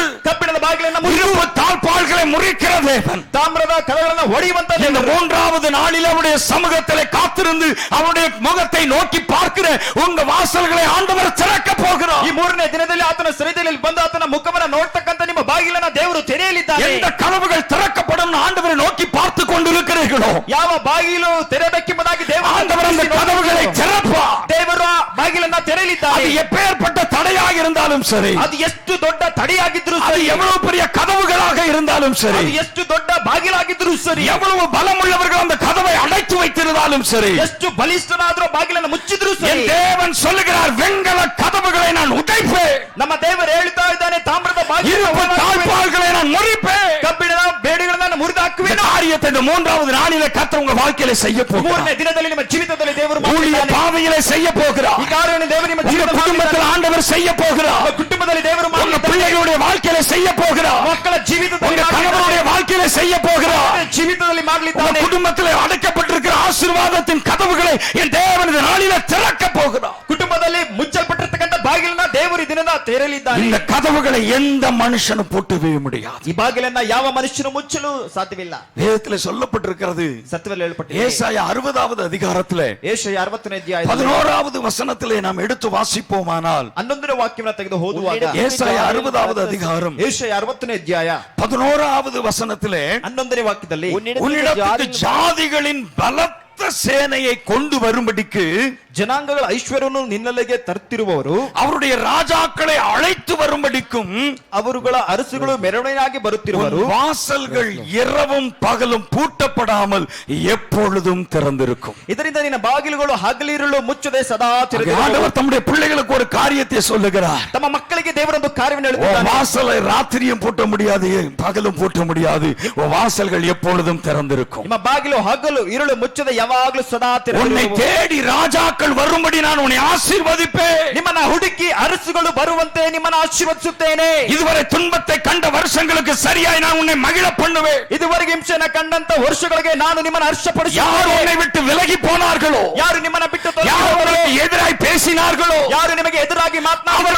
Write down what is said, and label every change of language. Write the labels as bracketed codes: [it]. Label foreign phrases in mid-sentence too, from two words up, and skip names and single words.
[kn] ಕಬ್ಬಿಣದ ಬಾಗಿಲನ್ನ [ta] இரும்பு தாழ்பாள்களை முறிக்கிற தேவன், [kn] ತಾಮ್ರದ ಕದಗಳನ್ನು ಹೊಡೆಯುವಂತ [ta] இந்த [kn] ದೇವರು. [ta] 3வது நாளில் அவருடைய சமூகத்திலே காத்திருந்து அவருடைய முகத்தை நோக்கி பார்க்கிற உங்க வாசல்களை ஆண்டவர் திறக்க போகிறார். [kn] ಈ 3ನೇ ದಿನದಲ್ಲಿ ಆತನ ಸನ್ನಿಧಿಯಲ್ಲಿ ಬಂದು ಆತನ ಮುಖವನ್ನ ನೋಡ್ತಕ್ಕಂತ ನಿಮ್ಮ ಬಾಗಿಲನ್ನ ದೇವರು ತೆರೆಯಲಿದ್ದಾನೆ. [ta] எந்த கதவுகள் திறக்கப்படும் ஆண்டவரை நோக்கி பார்த்து கொண்டிருக்கிறீர்களோ, [kn] ಯಾವ ಬಾಗಿಲು ತೆರೆಯಬೇಕೆಂಬುದಾಗಿ [ta] ஆண்டவர் அந்த கதவுகளை திறப்பார். [kn] ದೇವರು ಆ ಬಾಗಿಲನ್ನ ತೆರೆಯಲಿದ್ದಾನೆ. [ta] அது எப்பேற்பட்ட தடையாக இருந்தாலும் சரி, [kn] ಅದು ಎಷ್ಟು ದೊಡ್ಡ ತಡೆಯಾಗಿದ್ರು [ta] அது [kn] ಸರಿ, [ta] எவ்வளவு பெரிய கதவுகளாக இருந்தாலும் சரி, [kn] ಅದು ಎಷ್ಟು ದೊಡ್ಡ ಬಾಗಿಲಾಗಿದ್ರು ಸರಿ, [ta] எவ்வளவு பலமுள்ளவர்கள் அந்த கதவை அடைத்து வைத்திருந்தாலும் சரி, [kn] ಎಷ್ಟು ಬಲಿಷ್ಠನಾದ್ರೂ ಬಾಗಿಲನ್ನು ಮುಚ್ಚಿದ್ರು [ta] என் [kn] ಸರಿ, [ta] தேவன் சொல்லுகிறார், வெண்கல கதவுகளை நான் உடைப்பேன், [kn] ನಮ್ಮ ದೇವರು ಹೇಳ್ತಾ ಇದ್ದಾನೆ, ತಾಮ್ರದ [ta] இரும்பு [kn] ಬಾಗಿಲನ್ನು [ta] தாழ்பாள்களை நான் முறிப்பேன். [kn] ಕಬ್ಬಿಣದ ಬೇಡಿಗಳನ್ನ ಮುರಿದು [ta] இந்த [kn] ಹಾಕುವೆನು. [ta] காரியத்தை இந்த 3வது நாளிலே கர்த்தர் உங்க வாழ்க்கையில செய்ய போகிறார். [kn] 3ನೇ ದಿನದಲ್ಲಿ ನಿಮ್ಮ ಜೀವಿತದಲ್ಲಿ ದೇವರು [ta] ஊழிய [kn] ಮಾಡುತ್ತಾನೆ. [ta] பாதையிலே செய்ய போகிறார். [kn] ಈ ಕಾರ್ಯವನ್ನು ದೇವರು ನಿಮ್ಮ [ta] உங்க [kn] ಜೀವಿತದಲ್ಲಿ [ta] குடும்பத்தில் ஆண்டவர் செய்ய போகிறார். [kn] ನಿಮ್ಮ ಕುಟುಂಬದಲ್ಲಿ ದೇವರು [ta] உங்க [kn] ಮಾಡುತ್ತಾನೆ. [ta] பிள்ளைகளுடைய வாழ்க்கையில செய்ய போகிறார். [kn] ಮಕ್ಕಳ ಜೀವಿತದಲ್ಲಿ [ta] உங்க கணவனுடைய வாழ்க்கையில செய்ய போகிறார். [kn] ಜೀವಿತದಲ್ಲಿ [ta] உங்க [kn] ಮಾಡಲಿದ್ದಾನೆ. [ta] குடும்பத்தில் அடைக்கப்பட்டிருக்கிற ஆசீர்வாதத்தின் கதவுகளை என் தேவன் இந்த நாளிலே திறக்க போகிறார். [kn] ಕುಟುಂಬದಲ್ಲಿ ಮುಚ್ಚಲ್ಪಟ್ಟಿರ್ತಕ್ಕಂಥ ಬಾಗಿಲನ್ನ ದೇವರು ಇದನ್ನ ತೆರೆಯಲಿದ್ದಾನೆ. [ta] இந்த கதவுகளை எந்த மனுஷனும் பூட்டவே முடியாது. [kn] ಈ ಬಾಗಿಲನ್ನ ಯಾವ ಮನುಷ್ಯನು ಮುಚ್ಚಲು ಸಾಧ್ಯವಿಲ್ಲ. [ta] வேதத்தில் சொல்லப்பட்டிருக்கிறது. [kn] ಸತ್ಯದಲ್ಲಿ ಹೇಳಲ್ಪಟ್ಟಿದೆ. [ta] ஏசாயா 60வது அதிகாரத்திலே [kn] ಯೆಶಾಯ 60ನೇ ಅಧ್ಯಾಯ [ta] 11வது வசனத்திலே நாம் எடுத்து வாசிப்போமானால், [kn] 11ನೇ ವಾಕ್ಯವನ್ನ ತೆಗೆದು ಓದುವಾಗ [ta] ஏசாயா 60வது அதிகாரம் [kn] ಯೆಶಾಯ 60ನೇ ಅಧ್ಯಾಯ [ta] 11வது வசனத்திலே [kn] 11ನೇ ವಾಕ್ಯದಲ್ಲಿ [ta] உன்னிடத்துக்கு ஜாதிகளின் பலத்த சேனையை கொண்டு வரும்படிக்கு [kn] ಜನಾಂಗಗಳ ಐಶ್ವರ್ಯವನ್ನು ನಿನ್ನಲ್ಲಿಗೆ ತರುತ್ತಿರುವವರು, [ta] அவருடைய ராஜாக்களை அழைத்து வரும்படிக்கும் [kn] ಅವರುಗಳ ಅರಸುಗಳು ಮೆರವಣಿಗೆಯಾಗಿ ಬರುತ್ತಿರುವರು, [ta] வாசல்கள் இரவும் பகலும் பூட்டப்படாமல் எப்பொழுதும் திறந்திருக்கும். [kn] ಇದರಿಂದ ನಿನ್ನ ಬಾಗಿಲುಗಳು ಹಗಲಿರುಳು ಮುಚ್ಚದೆ ಸದಾ ತೆರೆದಿರುವವು. [ta] ஆண்டவர் தம்முடைய பிள்ளைகளுக்கு ஒரு காரியத்தை சொல்லுகிறார். [kn] ತಮ್ಮ ಮಕ್ಕಳಿಗೆ ದೇವರೊಂದು ಕಾರ್ಯವನ್ನು [ta] உன் [kn] ಹೇಳುತ್ತಾನೆ. [ta] வாசலை ராத்திரியும் பூட்ட முடியாது, பகலும் பூட்ட முடியாது. உன் வாசல்கள் எப்பொழுதும் திறந்திருக்கும். [kn] ನಿಮ್ಮ ಬಾಗಿಲು ಹಗಲು ಇರುಳು ಮುಚ್ಚದೆ ಯಾವಾಗಲೂ ಸದಾ [ta] உன்னை [kn] ತೆರೆದಿರುವವು. [ta] தேடி ராஜாக்கள் வரும்படி நான் உன்னை ஆசீர்வதிப்பேன். [kn] ನಿಮ್ಮನ್ನ ಹುಡುಕಿ ಅರಸುಗಳು ಬರುವಂತೆ ನಿಮ್ಮನ್ನ ಆಶೀರ್ವದಿಸುತ್ತೇನೆ. [ta] இதுவரை துன்பத்தை கண்ட வருஷங்களுக்கு சரியாய் நான் உன்னை மகிழ பண்ணுவேன். [kn] ಇದುವರೆಗೆ ಹಿಂಸೆಯನ್ನು ಕಂಡಂತ ವರ್ಷಗಳಿಗೆ ನಾನು ನಿಮ್ಮನ್ನ [ta] யார் [kn] ಹರ್ಷಪಡಿಸುತ್ತೇನೆ. [ta] உன்னை விட்டு விலகி போனார்களோ, [kn] ಯಾರು ನಿಮ್ಮನ್ನ ಬಿಟ್ಟು [ta] யார் [kn] ತೊಲಗಿದವರೋ, [ta] உங்களுக்கு எதிராய் பேசினார்களோ, [kn] ಯಾರು ನಿಮಗೆ ಎದುರಾಗಿ ಮಾತನಾಡಿದರೋ,